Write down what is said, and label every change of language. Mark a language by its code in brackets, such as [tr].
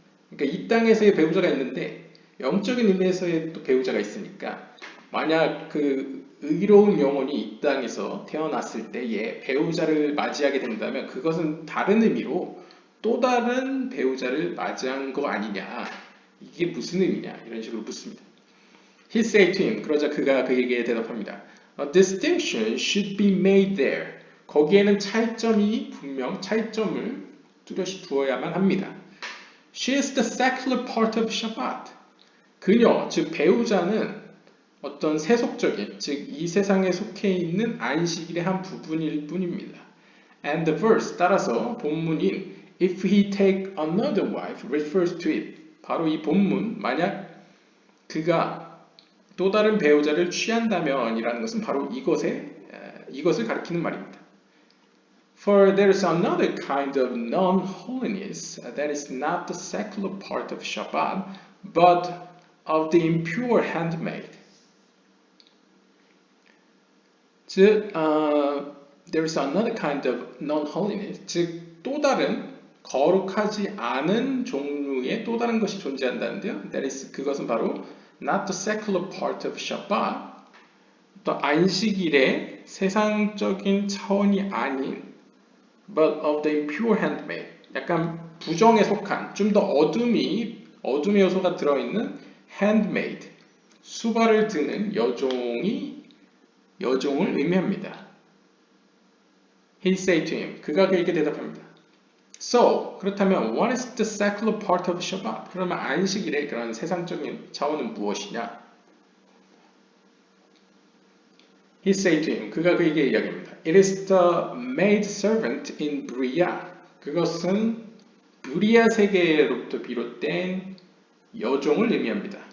[ko] 그러니까 이 땅에서의 배우자가 있는데 영적인 의미에서의 또 배우자가 있으니까 만약 그 의로운 영혼이 이 땅에서 태어났을 때에 배우자를 맞이하게 된다면 그것은 다른 의미로 또 다른 배우자를 맞이한 거 아니냐. 이게 무슨 의미냐 이런 식으로 묻습니다. [en] He said to him, [ko] 그러자 그가 그에게 대답합니다. [en] A distinction should be made there. [ko] 거기에는 차이점이 분명 차이점을 뚜렷이 두어야만 합니다. [en] She is the secular part of Shabbat. [ko] 그녀, 즉 배우자는 어떤 세속적인, 즉 이 세상에 속해 있는 안식일의 한 부분일 뿐입니다. [en] And the verse, [ko] 따라서 본문인 [en] If he take another wife refers to it. [ko] 바로 이 본문, 만약 그가 또 다른 배우자를 취한다면 이라는 것은 바로 이것을 가리키는 말입니다. [en] For there is another kind of non-holiness that is not the secular part of Shabbat, but of the impure handmaid. [ko] 즉, [en] there is another kind of non-holiness, [ko] 즉 또 다른 거룩하지 않은 종류의 또 다른 것이 존재한다는데요. [en] That is, [ko] 그것은 바로 [en] not the secular part of Shabbat, [ko] 또 안식일의 세상적인 차원이 아닌 [en] but of the impure handmaid, [ko] 약간 부정에 속한 좀 더 어둠의 요소가 들어있는 handmaid, 수발을 드는 여종을 의미합니다. [en] He said to him, [ko] 그가 그에게 대답합니다. [en] So, [ko] 그렇다면 [en] what is the secular part of Shabbat? [ko] 그러면 안식일의 그런 세상적인 차원은 무엇이냐? [en] He said to him, [ko] 그가 그에게 이야기합니다. [en] It is the maid servant in Bria. [ko] 그것은 브리아 세계로부터 비롯된 여종을 의미합니다.